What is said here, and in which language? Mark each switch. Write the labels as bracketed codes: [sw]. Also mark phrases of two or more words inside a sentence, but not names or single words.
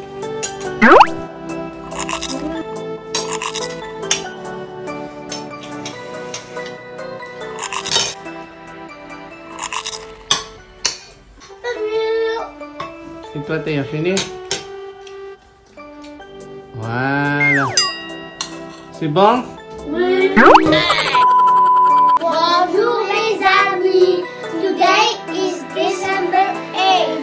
[tl] Ito tayo, finish. Wala. Sibong? [fr] Bonjour les amis! [en] Today is December 8th.